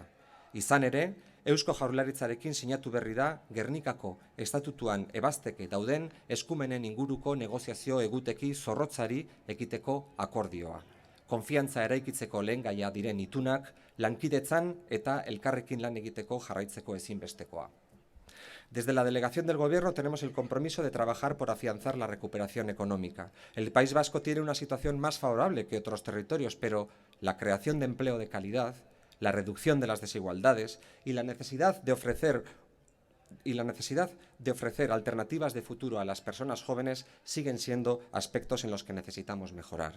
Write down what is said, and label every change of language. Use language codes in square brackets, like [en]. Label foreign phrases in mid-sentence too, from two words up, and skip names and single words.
[eu] Izan ere, Eusko Jaurlaritzarekin sinatu berri da Gernikako estatutuan ebazteke dauden eskumenen inguruko negoziazio eguteki zorrotzari ekiteko akordioa. Konfiantza eraikitzeko lehengaia diren itunak, lankidetzan eta elkarrekin lan egiteko jarraitzeko ezinbestekoa. [es] Desde la delegación del Gobierno tenemos el compromiso de trabajar por afianzar la recuperación económica. El País Vasco tiene una situación más favorable que otros territorios, pero la creación de empleo de calidad, la reducción de las desigualdades y la necesidad de ofrecer alternativas de futuro a las personas jóvenes siguen siendo aspectos en los que necesitamos mejorar.